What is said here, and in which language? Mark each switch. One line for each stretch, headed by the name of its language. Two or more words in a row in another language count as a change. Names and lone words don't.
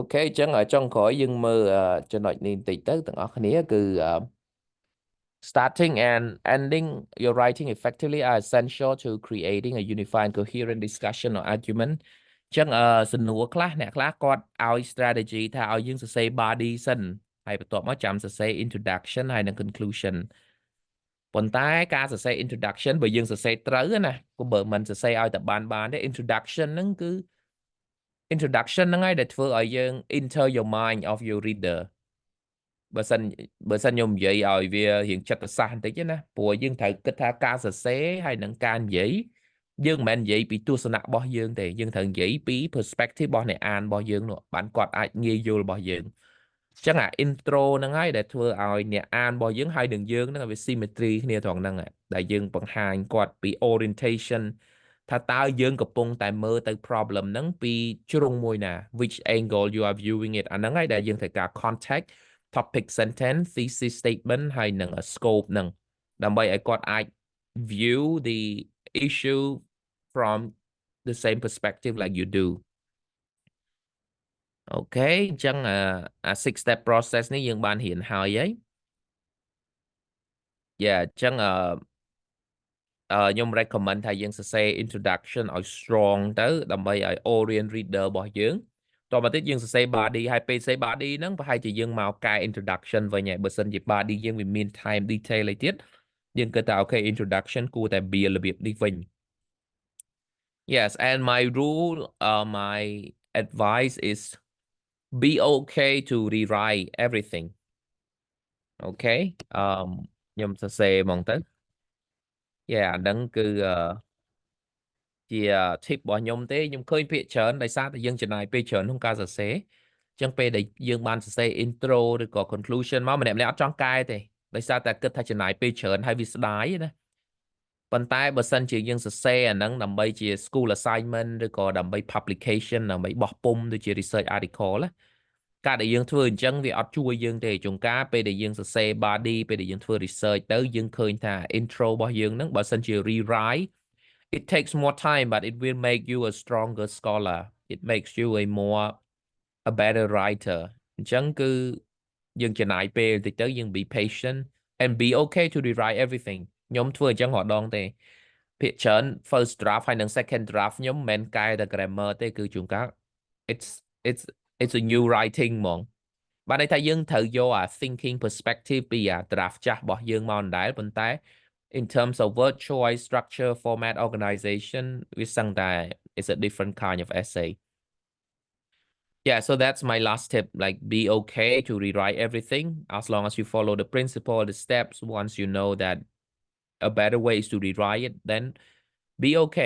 Khmer: ខេអញ្ចឹងចុងក្រោយយើងមើលចំណុចនេះបន្តិចទៅទាំងអស់គ្នាគឺ
English: starting and ending your writing effectively are essential to creating a unified coherent discussion or argument
Khmer: អញ្ចឹងសំណួរខ្លះអ្នកខ្លះគាត់ឲ្យ strategy ថាឲ្យយើងសរសេរ body សិនហើយបន្ទាប់មកចាំសរសេរ introduction ហើយនិង conclusion ប៉ុន្តែការសរសេរ introduction បើយើងសរសេរត្រូវណាបើមិនសរសេរឲ្យតែបានទេ introduction ហ្នឹងគឺ introduction ហ្នឹងហើយដែលធ្វើឲ្យយើង
English: enter your mind of your reader
Khmer: បើសិនខ្ញុំនិយាយឲ្យ វារៀងចិត្តប្រសាសន៍បន្តិចណាព្រោះយើងត្រូវគិតថាការសរសេរហើយនឹងការនិយាយយើងមិនមែននិយាយពីទស្សនៈរបស់យើងទេយើង ត្រូវនិយាយពី perspective របស់អ្នកអានរបស់យើងនោះបានគាត់អាចងាយយល់របស់យើងអញ្ចឹងអា intro ហ្នឹងហើយដែល ធ្វើឲ្យអ្នកអានរបស់យើងហើយនឹងយើងហ្នឹងវា symmetry គ្នាត្រង់ហ្នឹងដែលយើងបង្ហាញគាត់ពី orientation ថាតើយើងកំពុងតែមើលទៅ problem ហ្នឹងពីជ្រុងមួយណា
English: which angle you are viewing it
Khmer: អាហ្នឹងហើយដែលយើងត្រូវការ
English: context topic sentence thesis statement
Khmer: ហើយនឹង scope ហ្នឹងដើម្បីឲ្យគាត់អាច
English: view the issue from the same perspective like you do
Khmer: អូខេអញ្ចឹងអា
English: six step process
Khmer: នេះយើងបានរៀនហើយហីអញ្ចឹងខ្ញុំ recommend ថាយើងសរសេរ introduction ឲ្យ strong ទៅដើម្បីឲ្យ
English: orient reader
Khmer: របស់យើងតមកទៀតយើងសរសេរ body ហើយពេលសរសេរ body ហ្នឹងប្រហែលជាយើងមកកែ introduction វិញហើយបើសិនជា body យើងវាមាន
English: time detail
Khmer: អីទៀតយើងគិតថាអូខេ introduction គួរតែ build របៀបនេះវិញ
English: Yes and my rule my advice is be okay to rewrite everything okay
Khmer: ខ្ញុំសរសេរហ្មងទៅ Yeah អាហ្នឹងគឺជា tip របស់ខ្ញុំទេខ្ញុំឃើញភាគច្រើនដោយសារតែយើងចំណាយពេលច្រើនក្នុងការសរសេរអញ្ចឹងពេលដែលយើងបានសរសេរ intro ឬក៏ conclusion មកម្នាក់ៗអត់ចង់កែទេដោយសារ តែគិតថាចំណាយពេលច្រើនហើយវាស្ដាយណាប៉ុន្តែបើសិនជាយើងសរសេរអាហ្នឹងដើម្បីជា
English: school assignment
Khmer: ឬក៏ដើម្បី publication ដើម្បីបោះពុម្ពដូចជា
English: research article
Khmer: ណាការដែលយើងធ្វើអញ្ចឹងវាអត់ ជួយយើងទេជួនកាលពេលដែលយើងសរសេរ body ពេលដែលយើងធ្វើ research ទៅយើងឃើញថា intro របស់យើងហ្នឹងបើសិនជា
English: rewrite it takes more time but it will make you a stronger scholar it makes you a better writer
Khmer: អញ្ចឹងគឺយើងចំណាយពេលតិចទៅយើង
English: be patient and be okay to rewrite everything
Khmer: ខ្ញុំធ្វើអញ្ចឹងរាល់ដងទេភាគច្រើន
English: first draft
Khmer: ហើយនិង
English: second draft
Khmer: ខ្ញុំមិនមែនកែតែ grammar ទេគឺជួនកាល
English: it's a new writing
Khmer: ហ្មងបានន័យថាយើងត្រូវយកអា
English: thinking perspective
Khmer: ពីអា draft ចាស់របស់យើងមកដដែលប៉ុន្តែ
English: in terms of word choice structure format organization
Khmer: វាសឹងតែ
English: it's a different kind of essay. Yeah, so that's my last tip. Like, be okay to rewrite everything as long as you follow the principle, the steps. Once you know that a better way is to rewrite it, then be okay.